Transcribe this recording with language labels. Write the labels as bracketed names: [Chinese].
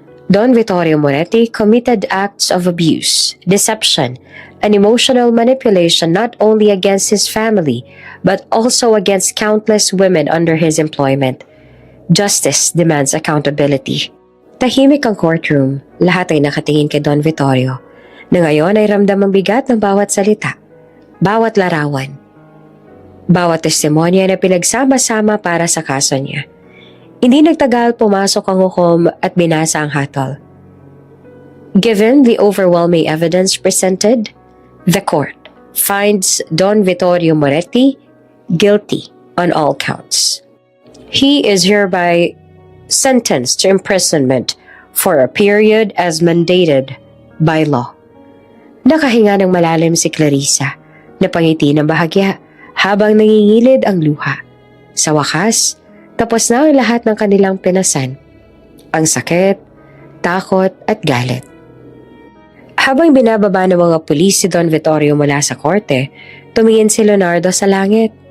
[English] Don Vittorio Moretti committed acts of abuse, deception, and emotional manipulation not only against his family, but also against countless women under his employment. Justice demands accountability. [Filipino] Tahimik ang courtroom, lahat ay nakatingin kay Don Vittorio, na ngayon ay ramdam ang bigat ng bawat salita, bawat larawan, bawat testimonya na pinagsama-sama para sa kaso niya. Hindi nagtagal pumasok ang hukom at binasa ang hatol. [English] Given the overwhelming evidence presented, the court finds Don Vittorio Moretti guilty on all counts. He is hereby sentenced to imprisonment for a period as mandated by law. [Filipino] Nakahinga ng malalim si Clarissa, napangiti ng bahagya habang nangingilid ang luha. Sa wakas, tapos na ang lahat ng kanilang pinasan. Ang sakit, takot at galit. Habang binababa ng mga pulis si Don Vittorio mula sa korte, tumingin si Leonardo sa langit.